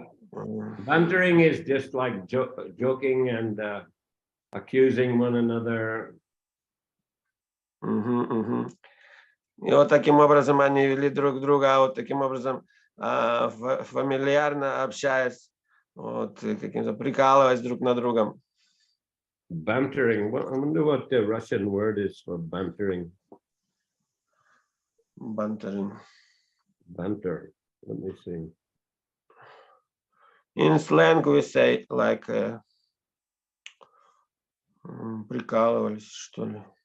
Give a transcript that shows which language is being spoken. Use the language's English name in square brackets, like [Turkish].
[English] Bantering is just like joking and accusing one another. [Russian] И вот таким образом они вели друг друга, вот таким образом фамильярно общаясь, вот каким-то прикалываясь друг над другом. [English] Bantering. Well, I wonder what the Russian word is for bantering. Bantering. Banter. Let me see. In slang we say like [Russian] прикалывались, что ли.